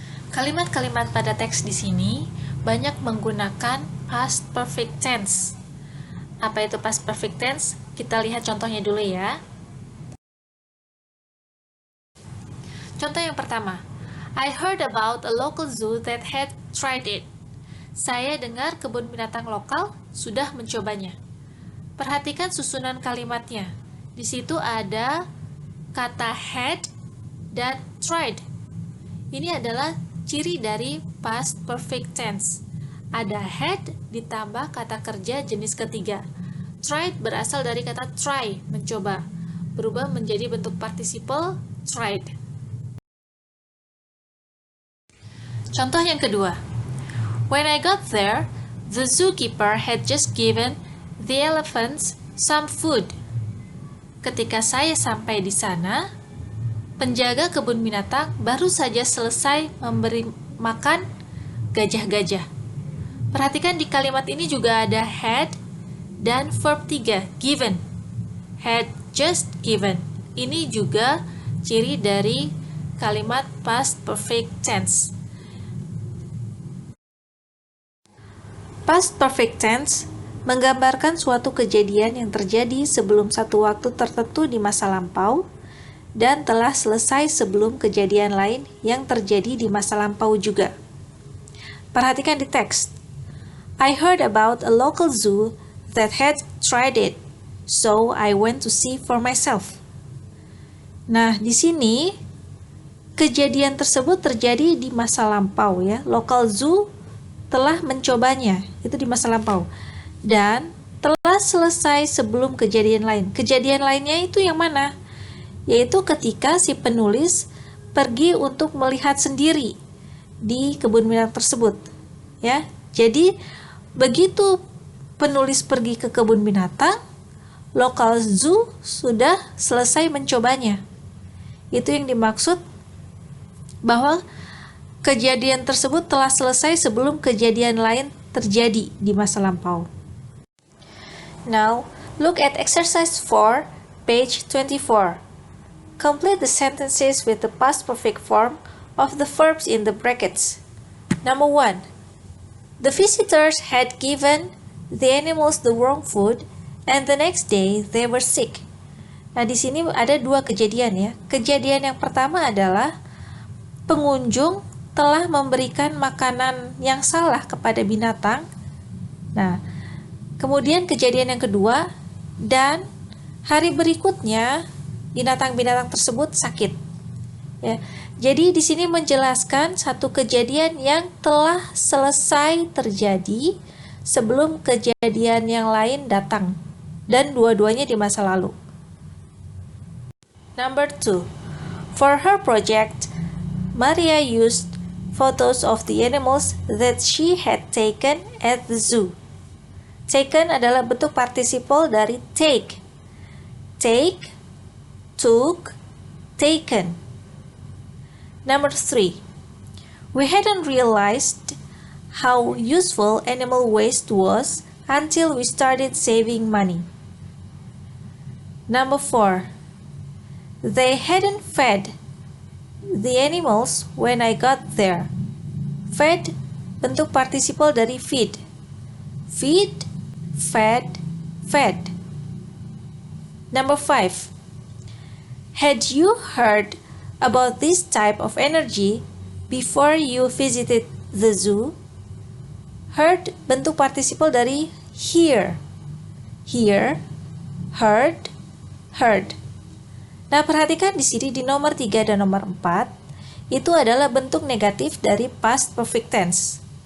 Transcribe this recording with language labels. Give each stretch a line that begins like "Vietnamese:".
Indonesian: Kalimat-kalimat pada teks di sini banyak menggunakan past perfect tense. Apa itu past perfect tense? Kita lihat contohnya dulu ya. Contoh yang pertama.
English: I heard about a local zoo that had tried it.
Indonesian: Saya dengar kebun binatang lokal sudah mencobanya. Perhatikan susunan kalimatnya. Di situ ada kata had dan tried. Ini adalah ciri dari past perfect tense. Ada had ditambah kata kerja jenis ketiga. Tried berasal dari kata try, mencoba. Berubah menjadi bentuk participle tried. Contoh yang kedua.
English: When I got there, the zookeeper had just given the elephants some food.
Indonesian: Ketika saya sampai di sana, penjaga kebun binatang baru saja selesai memberi makan gajah-gajah. Perhatikan di kalimat ini juga ada had dan verb 3, given. Had just given. Ini juga ciri dari kalimat past perfect tense. Past perfect tense menggambarkan suatu kejadian yang terjadi sebelum satu waktu tertentu di masa lampau dan telah selesai sebelum kejadian lain yang terjadi di masa lampau juga. Perhatikan di teks.
English: I heard about a local zoo that had tried it, so I went to see for myself.
Indonesian: Nah, di sini kejadian tersebut terjadi di masa lampau ya. Local zoo telah mencobanya, itu di masa lampau. Dan telah selesai sebelum kejadian lain. Kejadian lainnya itu yang mana? Yaitu ketika si penulis pergi untuk melihat sendiri di kebun binatang tersebut. Ya. Jadi begitu penulis pergi ke kebun binatang, local zoo sudah selesai mencobanya. Itu yang dimaksud bahwa kejadian tersebut telah selesai sebelum kejadian lain terjadi di masa lampau.
English: Now, look at exercise 4, page 24. Complete the sentences with the past perfect form of the verbs in the brackets. Number 1. The visitors had given the animals the wrong food and the next day they were sick.
Indonesian: Nah, di sini ada dua kejadian ya. Kejadian yang pertama adalah pengunjung telah memberikan makanan yang salah kepada binatang. Nah, kemudian kejadian yang kedua, dan hari berikutnya binatang-binatang tersebut sakit. Ya. Jadi di sini menjelaskan satu kejadian yang telah selesai terjadi sebelum kejadian yang lain datang, dan dua-duanya di masa lalu.
English: Number 2. For her project, Maria used photos of the animals that she had taken at the zoo.
Indonesian: Taken adalah bentuk participle dari take.
English: Take, took, taken. Number 3. We hadn't realized how useful animal waste was until we started saving money. Number 4. They hadn't fed the animals when I got there. Fed
Indonesian: bentuk participle dari
English: feed. Feed, fed, fed. Number 5. Had you heard about this type of energy before you visited the zoo? Heard
Indonesian: bentuk participle dari
English: hear. Hear, heard, heard.
Indonesian: Nah, perhatikan di sini di nomor 3 dan nomor 4, itu adalah bentuk negatif dari past perfect tense.